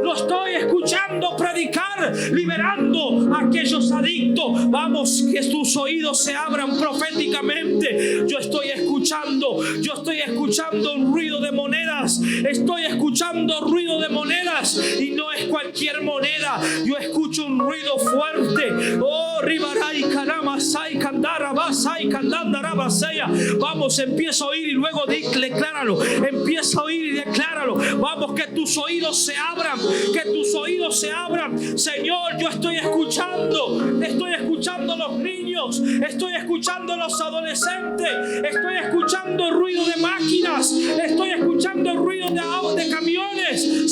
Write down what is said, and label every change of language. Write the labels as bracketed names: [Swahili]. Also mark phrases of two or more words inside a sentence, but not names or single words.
[Spanish] Lo estoy escuchando predicar, liberando a aquellos adictos. Vamos, que tus oídos se abran proféticamente. Yo estoy escuchando un ruido de monedas. Estoy escuchando ruido de monedas y no es cualquier moneda. Yo escucho un ruido fuerte. Oh, ribaray carama sai candara basai candandara basaya. Vamos, empieza a oír y luego decláralo. Empieza a oír y decláralo. Vamos, que tus oídos se abran, que tus oídos se abran. Señor, yo estoy escuchando los niños, estoy escuchando los adolescentes, estoy escuchando ruido de máquinas, estoy escuchando ruido de camiones.